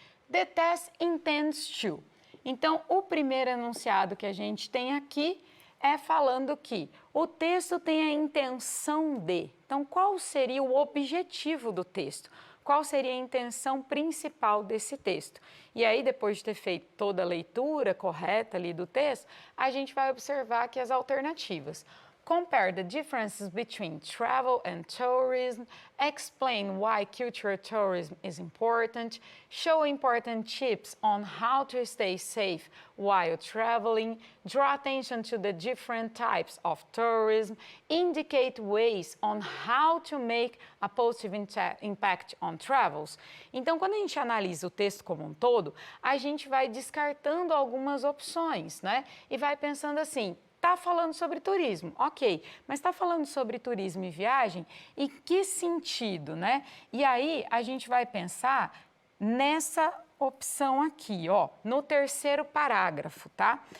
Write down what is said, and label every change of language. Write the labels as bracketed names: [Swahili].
[English] The test intends to. [Portuguese] Então o primeiro enunciado que a gente tem aqui é falando que o texto tem a intenção de. Então, qual seria o objetivo do texto? Qual seria a intenção principal desse texto? E aí, depois de ter feito toda a leitura correta ali do texto, a gente vai observar aqui as alternativas. [English] Compare the differences between travel and tourism, explain why cultural tourism is important, show important tips on how to stay safe while traveling, draw attention to the different types of tourism, indicate ways on how to make a positive impact on travels. [Portuguese] Então, quando a gente analisa o texto como um todo, a gente vai descartando algumas opções, né? E vai pensando assim, está falando sobre turismo, ok, mas está falando sobre turismo e viagem, em que sentido, né? E aí a gente vai pensar nessa opção aqui, ó, no terceiro parágrafo, tá?